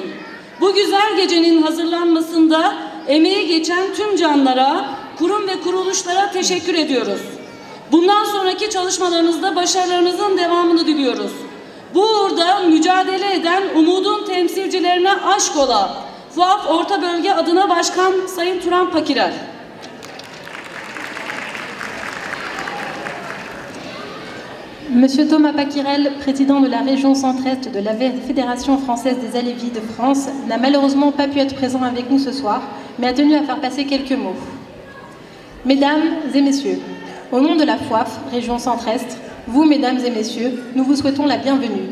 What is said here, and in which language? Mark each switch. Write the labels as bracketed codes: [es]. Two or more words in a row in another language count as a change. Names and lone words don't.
[tr] Bu güzel gecenin hazırlanmasında emeği geçen tüm canlara, kurum ve kuruluşlara teşekkür ediyoruz. Bundan sonraki çalışmalarınızda başarılarınızın devamını diliyoruz. Bu uğurda mücadele eden umudun temsilcilerine aşk ola. FUAF Orta Bölge adına Başkan Sayın Turan Pakirer. [fr] Monsieur Thomas Paquirel, président de la région centre-est de la Fédération française des Alévis de France, n'a malheureusement pas pu être présent avec nous ce soir, mais a tenu à faire passer quelques mots. Mesdames et messieurs, au nom de la FOAF, région centre-est, vous, mesdames et messieurs, nous vous souhaitons la bienvenue.